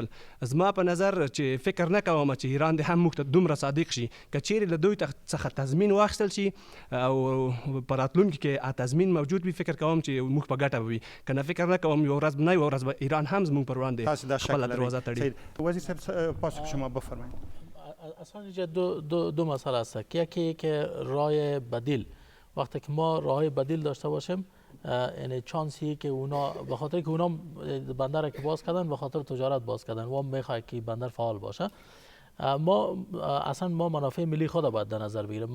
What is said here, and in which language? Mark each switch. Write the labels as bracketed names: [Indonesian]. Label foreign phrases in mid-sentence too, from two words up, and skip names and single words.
[Pashto] زما په نظر چې فکر نه کوم چې ایران د هم موږ ته دومره صادق شي که چیرې له دوی څخه تضمین واخیستل شي او په راتلونکي کې تضمین موجود وي، فکر کوم چې موږ په ګټه به وي. که نه فکر نه کوم یو ورځ نه یو ورځ به ایران هم زموږ پر وړاندې خپله دروازه تړي. [Persian] وزیر صاحب پاسخ شما بفرمایید. اصلا اینجا دو مسئله است. یکی که راه بدیل، وقتی که ما راه بدیل داشته باشیم یعنی چانسی که اونا به خاطر که اونا بندر که باز کردن به خاطر تجارت باز کردن و میخواد که بندر فعال باشه، ما منافع ملی خود باید در نظر بگیریم.